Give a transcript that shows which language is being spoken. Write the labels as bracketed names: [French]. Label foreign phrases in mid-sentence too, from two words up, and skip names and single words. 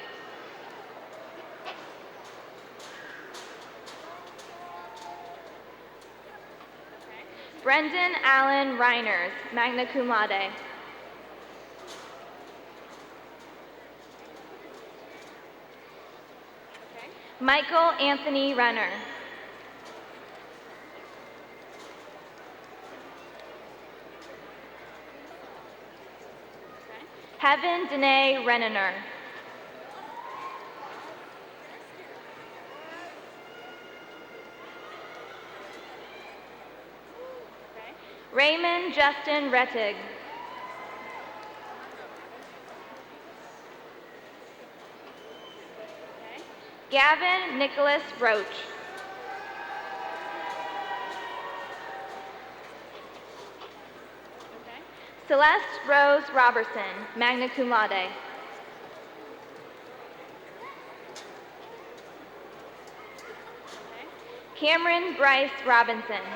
[English] Brendan Allen Reiners, [Latin] magna cum laude. [English] Michael Anthony Renner. Heaven Danae Renner. Raymond Justin Rettig. Gavin Nicholas Roach. Celeste Rose Robertson, [Latin] magna cum laude. [English] Cameron Bryce Robinson.